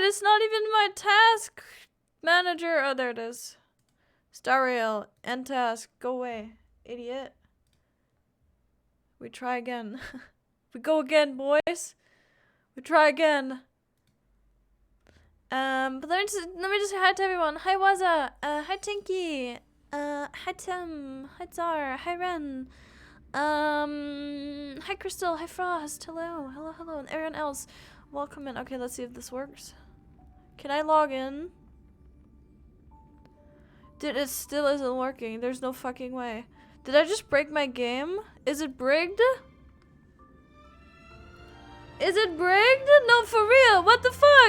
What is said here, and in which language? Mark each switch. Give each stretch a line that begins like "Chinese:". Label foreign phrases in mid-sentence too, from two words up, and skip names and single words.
English: It's not even my task manager. Oh, there it is. Star rail, end task, go away, idiot. We try again. We go again, boys. We try again. But let me just say hi to everyone. Hi Waza. Hi Tinky. Hi Tim. Hi Zar. Hi Ren. Hi Crystal. Hi Frost. Hello. Hello. And everyone else, welcome in. Okay, let's see if this works. Can I log in? Dude, it still isn't working. There's no fucking way. Did I just break my game? Is it brigged? Is it brigged? No, for real. What the fuck?